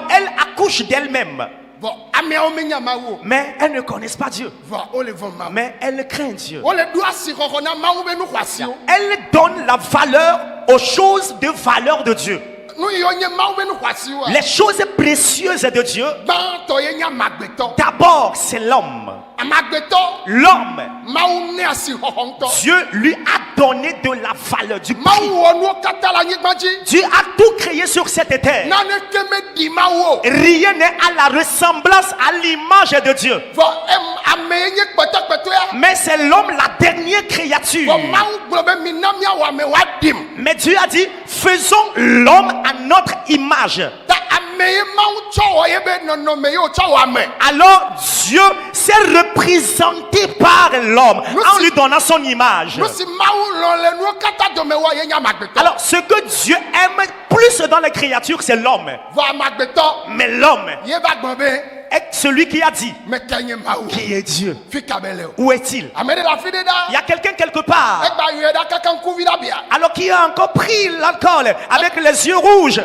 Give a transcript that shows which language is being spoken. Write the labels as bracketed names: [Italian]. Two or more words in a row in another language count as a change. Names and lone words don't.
[French] Elles accouchent d'elles-mêmes. [Ewe] Vɔ ameawo menya mawu o. [French] Mais elles ne connaissent pas Dieu. [Ewe] Vɔ wole vɔ mawu. [French] Mais elles craignent Dieu. [Ewe] Wole ɖo asixɔxɔ na mawu be nu xɔasiwo. [French] Elles donnent la valeur aux choses de valeur de Dieu. [Ewe] Nu yiwo nye mawu be nu xɔasiwoa. [French] Les choses précieuses de Dieu, [Ewe] Gbãtɔ ye nye amagbetɔ. [French] d'abord, c'est l'homme. [Ewe] Amagbetɔ [French] L'homme, [Ewe] mawu ne asixɔxɔ ŋutɔ. [French] Dieu lui a donné de la valeur, du [Ewe] Mawu [French] prix. [Ewe] wɔ nuwo katã le anyigba dzi. [French] Dieu a tout créé sur cette terre. [Ewe] Naneke meɖi mawu o. [French] Rien n'est à la ressemblance, à l'image de Dieu. [Ewe] Vɔ ame ye nye kpɛtɛkpɛtɛa. [French] Mais c'est l'homme, la dernière créature. [Ewe] Vɔ mawu gblɔ be mina miawɔ ame woaɖim. [French] Mais Dieu a dit, faisons l'homme à notre image. [Ewe] Ta ame ye mawu tsɔ wɔ ye be nɔnɔme ye wotsɔ wɔ ame. [French] Alors Dieu s'est représenté par l'homme en lui donnant son image. [Ewe] Nu si mawu [French] Alors, ce que Dieu aime plus dans les créatures, c'est l'homme. Mais l'homme est celui qui a dit qui est Dieu. Où est-il? Il y a quelqu'un quelque part, alors qui a encore pris l'alcool avec les yeux rouges.